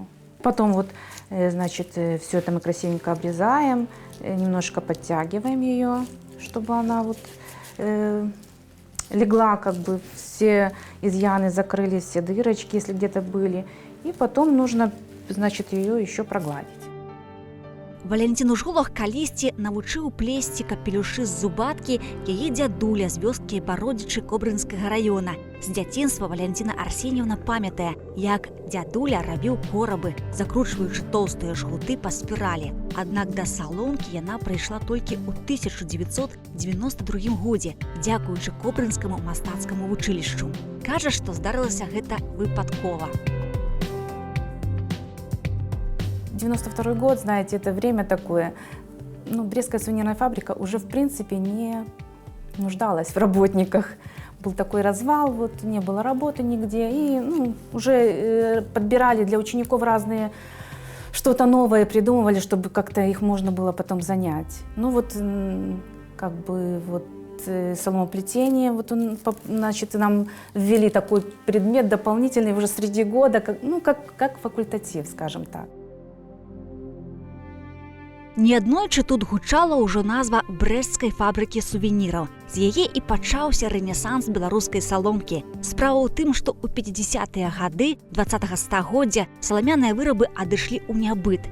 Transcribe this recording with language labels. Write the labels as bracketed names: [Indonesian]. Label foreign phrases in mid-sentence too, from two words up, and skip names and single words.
[Russian] Потом вот, значит, все это мы красивенько обрезаем, немножко подтягиваем ее, чтобы она вот легла, как бы все изъяны закрылись, все дырочки, если где-то были. И потом нужно, значит, ее еще прогладить. [Belarusian] Валянціну Жолах калісьці навучыў плесці капелюшы з зубаткі яе дзядуля з вёскі Бародзічы Кобрынскага раёна. З дзяцінства Валянціна Арсеньевна памятае, як дзядуля рабіў корабы, закручваючы тоўстыя жгуты па спіралі. Аднак да саломкі яна прыйшла толькі ў 1992 годзе, дзякуючы Кобрынскаму мастацкаму вучылішчу. Кажа, што здарылася гэта выпадкова. [Russian] 92 год, знаете, это время такое. Брестская сувенирная фабрика уже, в принципе, не нуждалась в работниках. Был такой развал, вот, не было работы нигде. И уже подбирали для учеников разные, что-то новое придумывали, чтобы как-то их можно было потом занять. Соломоплетение, вот он, значит, нам ввели такой предмет дополнительный уже среди года, как факультатив, скажем так. [Belarusian] Неаднойчы тут гучала ўжо назва брэсцкай фабрыкі сувеніраў. З яе і пачаўся рэнесанс беларускай саломкі. Справа ў тым, што ў 50-тыя гады 20-го стагоддзя саламяныя вырабы адышлі ў нябыт.